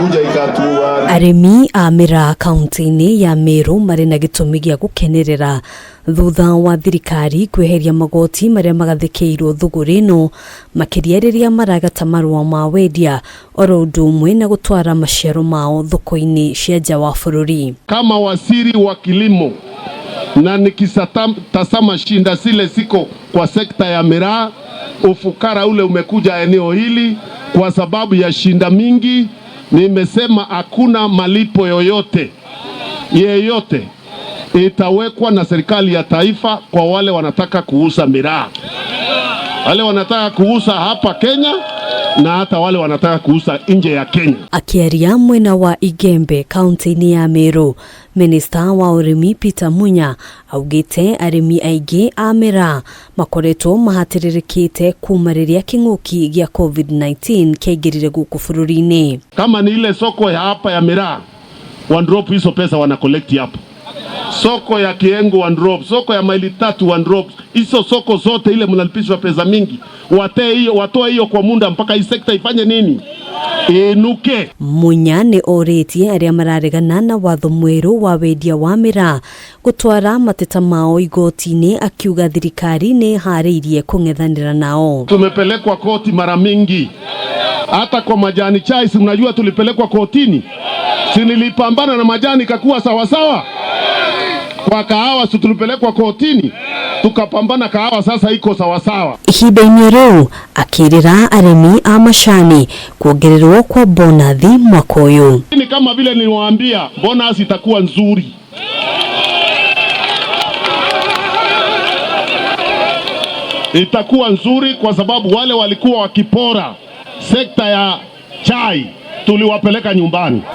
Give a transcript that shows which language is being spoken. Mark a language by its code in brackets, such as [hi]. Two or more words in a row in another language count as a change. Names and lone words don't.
[ki] Arimi a Miraa kaunti-ini ya Meru mari na gitumi gia gukenerera thutha wa thirikari kweheria magoti maria magathekeirwo thuguri no makiria riria maragata marua ma wendia oro undu umwe na gutwara maciaro mao thoko-ini cia nja wa bururi. [sw] Kama waziri wa kilimo na nikisatazama shinda zile ziko kwa sekta ya miraa, ufukara ule umekuja eneo hili kwa sababu ya shinda mingi. Nimesema hakuna malipo yoyote itawekwa na serikali ya taifa kwa wale wanataka kuuza miraa, wale wanataka kuuza hapa Kenya na hata wale wanataka kuuza nje ya Kenya. [ki] Akiaria mwena wa Igembe kaunti-ini ya Meru, Minister wa urimi Peter Munya augite arimi aige a miraa makoretwo mahatiririkite kumariria king'uki gia COVID-19 kiaingirire guku bururi-ini. [sw] Kama ni ile soko ya hapa ya miraa, [en] one drop [sw] hizo pesa wana collect hapo. Soko ya Kiengo [en] one drop, [sw] soko ya Maili Tatu [en] one drop, [sw] hizo soko zote ile mnalipishwa pesa mingi. Watoe hiyo kwa muda mpaka hii sekta ifanye nini? Inuke. [ki] Munya ni oritie aria mararegana na watho mweru wa wendia wa miraa gutwara mateta mao igoti-ini, akiuga thirikari ni hariirie kung'ethanira nao. [sw] Tumepelekwa koti mara mingi. Hata kwa majani chai, si mnajua tulipelekwa kotini. Si nilipambana na majani kakuwa sawa sawa. Kwa kahawa si tulipelekwa kotini, tukapambana kahawa, sasa iko sawa sawa. [ki] Ihinda-ini riu akirira arimi a macani kuongererwo kwa bonathi mwaka uyu. [sw] Ni kama vile niliwaambia, bonus itakuwa nzuri. Itakuwa nzuri kwa sababu wale walikuwa wakipora sekta ya chai tuliwapeleka nyumbani.